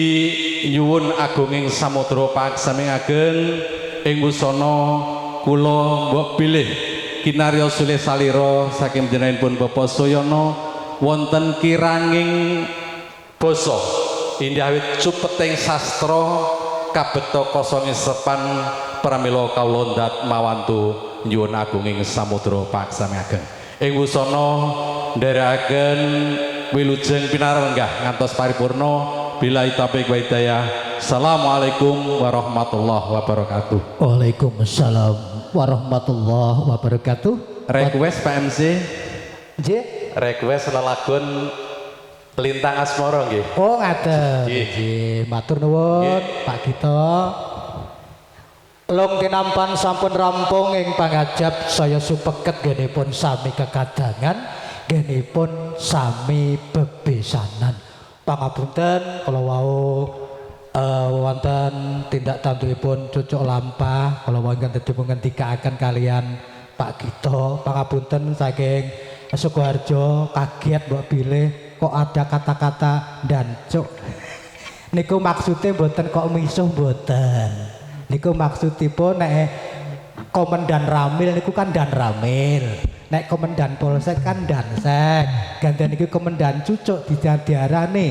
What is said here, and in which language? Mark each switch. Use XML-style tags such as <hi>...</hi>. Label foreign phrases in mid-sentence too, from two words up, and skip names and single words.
<jv>nyuwun agunging samudra paksami ageng ing wusana kula mbok bilih kinarya sulih salira saking panjenenganipun Bapak Suyono wonten kiranging basa indhawit cupeting sastra kabeta kosong sepan pramila kawula ndat mawantu nyuwun agunging samudra paksami ageng ing wusana nderekaken wilujeng pinarenggah ngantos paripurna.</jv> <ar>بالله التوفيق والهداية. السلام عليكم ورحمة الله وبركاته. وعليكم السلام ورحمة الله وبركاته.</ar> <jv>Request Pak MC. Nggih. Request lelagon Lintang Asmara nggih. Oh, ngaten. Nggih, matur nuwun Pak Gito. Long tinampan sampun rampung ing pangajap saya supeket genipun sami kekadangan, genipun sami bebesanan. Pangapunten kalau wau wonten tindak tandukipun cucuk lampah kalau wau ingkang dipun ngendikaaken kalian Pak Gito. Pangapunten saking Sukoharjo kaget mbok pilih kok</jv> <id>ada kata-kata</id> <jv>dancuk. Niku maksudnya mboten kok misuh mboten. Niku maksudipun nek Komandan Ramil niku kan Dan Ramil. Nek Komandan Polsek kan Dansek. Gantian iki Komandan Cucuk diarani.</jv>